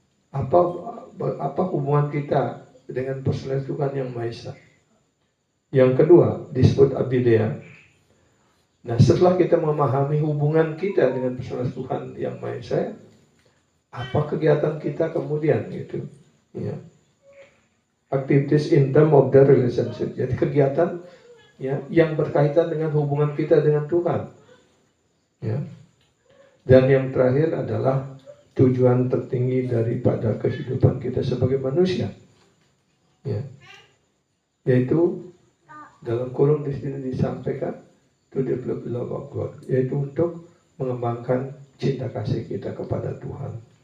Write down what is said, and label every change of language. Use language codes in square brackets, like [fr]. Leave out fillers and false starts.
[id] Apa hubungan kita dengan personalitas Tuhan Yang Maha Esa? Yang kedua disebut abideya. Nah, setelah kita memahami hubungan kita dengan personalitas Tuhan Yang Maha Esa, apa kegiatan kita kemudian, gitu, ya. [en] Activities in terms of the relationship. [id] Jadi kegiatan, ya, yang berkaitan dengan hubungan kita dengan Tuhan, ya. Dan yang terakhir adalah tujuan tertinggi daripada kehidupan kita sebagai manusia, ya, yaitu dalam kurung di sini disampaikan [en] to develop love of God, [id] yaitu untuk mengembangkan cinta kasih kita kepada Tuhan.